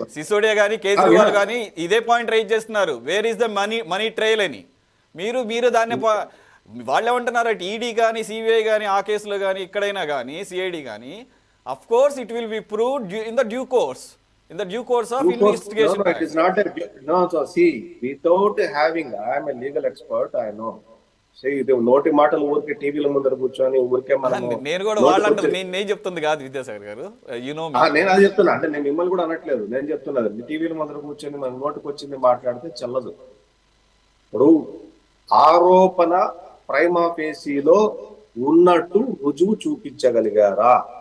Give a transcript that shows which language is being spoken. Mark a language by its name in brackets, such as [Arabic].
[Telugu] సిసోడియా కానీ కేజ్రీవాల్ కానీ ఇదే పాయింట్ రైజ్ చేస్తున్నారు, [English] where is the money trail [Telugu] అని. మీరు దాన్ని వాళ్ళు ఏమంటున్నారు, ఈడీ కానీ సిబిఐ కానీ ఆ కేసులో కానీ ఎక్కడైనా కానీ సిఐడి కానీ, [English] Of course it will be proved in the due course of investigation. It is not so see, without having, I am a legal expert, I know. [Telugu] ఇది నోటి మాటలు ఊరికే టీవీల ముందర కూర్చొని ఊరికే నేను కూడా వాళ్ళంటే నేను చెప్తుంది కాదు విద్యాసాగర్ గారు, నేను అది చెప్తున్నా. అంటే నేను మిమ్మల్ని కూడా అనట్లేదు, నేను చెప్తున్నది టీవీల ముందర కూర్చొని మన నోటికి వచ్చింది మాట్లాడితే చెల్లదు. ఇప్పుడు ఆరోపణ ప్రైమా ఫేసీలో ఉన్నట్టు రుజువు చూపించగలిగారా?